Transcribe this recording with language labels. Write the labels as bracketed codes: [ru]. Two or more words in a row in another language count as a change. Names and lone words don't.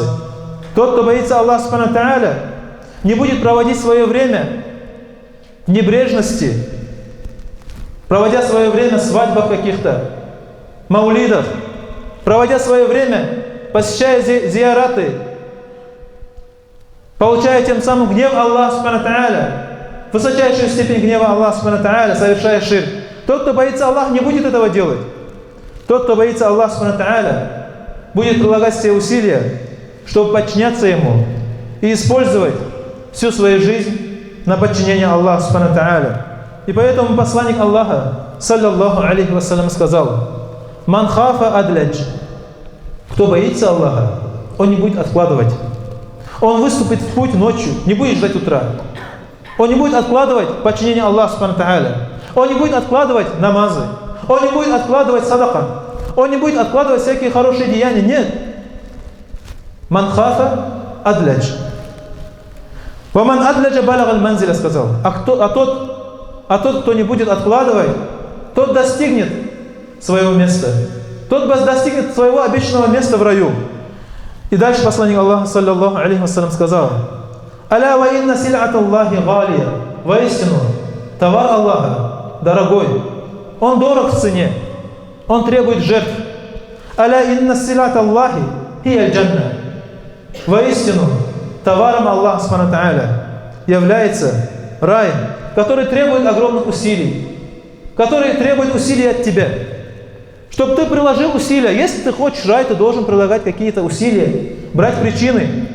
[ru] Тот, кто боится Аллаха [ar] سبحانه وتعالى, [ru] не будет проводить свое время в небрежности, проводя свое время в свадьбах каких-то, маулидах, проводя свое время, посещая зияраты, получая тем самым гнев Аллаха [ar] سبحانه وتعالى, [ru] высочайшую степень гнева Аллаха [ar] سبحانه وتعالى, [ru] совершая ширк. Тот, кто боится Аллаха, не будет этого делать. Тот, кто боится Аллаха, [ar] سبحانه وتعالى, [ru] будет прилагать все усилия, чтобы подчиняться Ему и использовать всю свою жизнь на подчинение Аллаху, [ar] سبحانه وتعالى. [ru] И поэтому посланник Аллаха, [ar] صلى الله عليه وسلم, [ru] сказал: [ar] «من خاف أدلج». [ru] Кто боится Аллаха, он не будет откладывать. Он выступит в путь ночью, не будет ждать утра. Он не будет откладывать подчинение Аллаху, [ar] سبحانه وتعالى. [ru] Он не будет откладывать намазы. Он не будет откладывать садака. Он не будет откладывать всякие хорошие деяния. Нет. [ar] من خاف أدلج. ومن أدلج بلغ المنزل, сказал. [ru] А тот, кто не будет откладывать, тот достигнет своего места. Тот достигнет своего обещанного места в раю. И дальше посланник Аллаха, [ar] صلى الله عليه وسلم, [ru] сказал: [ar] «ألا وإن سلعة الله غالية». [ru] Воистину, товар Аллаха дорогой. Он дорог в цене. Он требует жертв. [ar] «ألا إن سلعة الله هي الجنة». [ru] Воистину, товаром Аллаха, [ar] سبحانه وتعالى, [ru] является рай, который требует огромных усилий, который требует усилий от тебя. Чтобы ты приложил усилия. Если ты хочешь рай, ты должен прилагать какие-то усилия, брать причины.